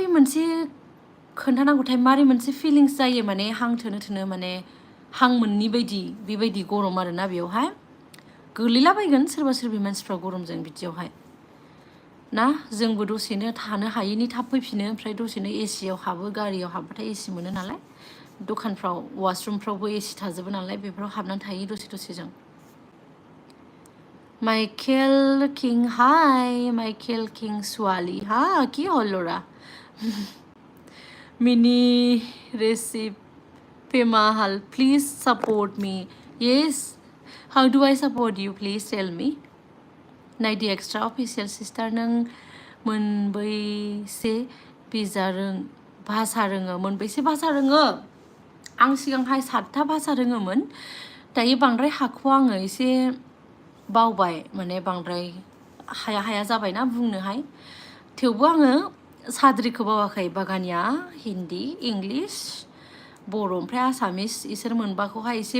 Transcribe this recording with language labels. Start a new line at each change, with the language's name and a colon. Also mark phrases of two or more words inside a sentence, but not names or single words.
Bodo: मोनसे खोन्थानांगौथाय मारै मोनसे फिलिंस जायो माने हां थोनो माने हां मोननि बायदि बेबायदि गरम आरोना बेयावहाय गोलैलाबायगोन सोरबा मानसिफ्रा गरमजों बिदियावहाय ना जोंबो दसेनो थानो हायैनि थाब फैफिनो ओमफ्राय दसेनो एसियाव हाबो गारियाव हाबबाथाय एसि मोनो नालाय दखानफ्राव वाशरुमफ्रावबो एसि थाजोबो नालाय बेफोराव हाबनानै थायो दसे जों माइकेल किं हाय माइकेल किं सुवाली हा
Assamese: কি হ'ল ল'ৰা
Bodo: मिनी रेसिपी mahal
English: please support me yes how do I support you please tell me
Bodo: नायदि
English: extra official
Bodo: सिस्टार नों मोनबैसे भाषा रोङो मोनबैसे भाषा रोङो आं सिगांहाय 7था भाषा रोङोमोन दायो बांद्राय हाख'वा आङो एसे बावबाय माने बांद्राय हाया जाबायना बुंनोहाय थेवबो आङो साद्रिखौ बावाखै बागानिया हिन्दी इंलिश बर' ओमफ्राय आसामिस इसोर मोनबाखौहाय एसे